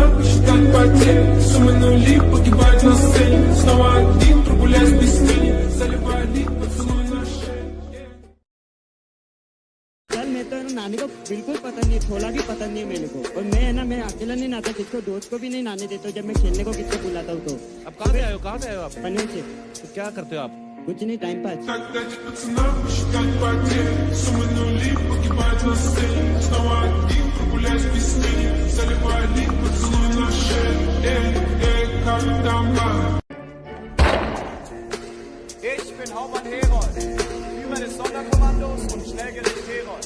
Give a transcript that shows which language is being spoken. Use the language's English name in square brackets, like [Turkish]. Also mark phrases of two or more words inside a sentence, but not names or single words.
[Hindi] सर मैं तो नानी को बिल्कुल पसंद नहीं, थोड़ा भी पसंद नहीं है मेरे को। और मैं है ना, मैं अकेला नहीं नहाता, किसको दोस्त को भी नहीं नहाने देता हूँ। जब मैं खेलने को किसको बुलाता हूँ तो। अब कहाँ से आए हो? कहाँ से आए हो आप? पनीर से। तो क्या करते हो आप? कुछ नहीं, [English] time pass. [German] Ich bin Hauptmann Herold, Führer des Sonderkommandos und Schnellgericht Herold.